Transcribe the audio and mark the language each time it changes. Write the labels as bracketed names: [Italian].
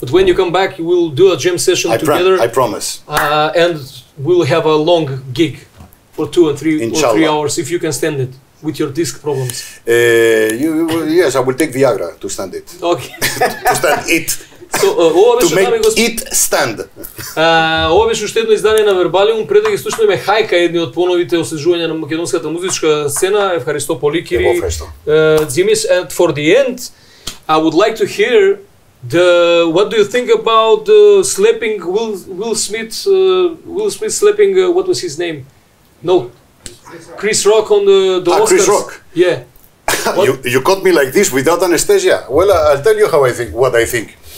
[English] But when you come back, you will do a jam session together. I promise. And we'll have a long gig for 2 or 3 hours, if you can stand it. With your disc problems. Yes, I will take Viagra to stand it. Okay. To stand it. So, to make it stand. [Macedonian] Ова беше уште едно издание на Вербалиум. Пред да ги слушнеме Хајка, едни од поновите освежувања на македонската музичка сцена, [Greek] Евхаристо Поликири, [Macedonian] Ẓимис. [English] And for the end, I would like to hear what do you think about slapping Will Smith slapping what was his name? No. Chris Rock on the Oscars. Chris Rock. Yeah. You caught me like this without anesthesia. Well, I'll tell you how I think. What I think.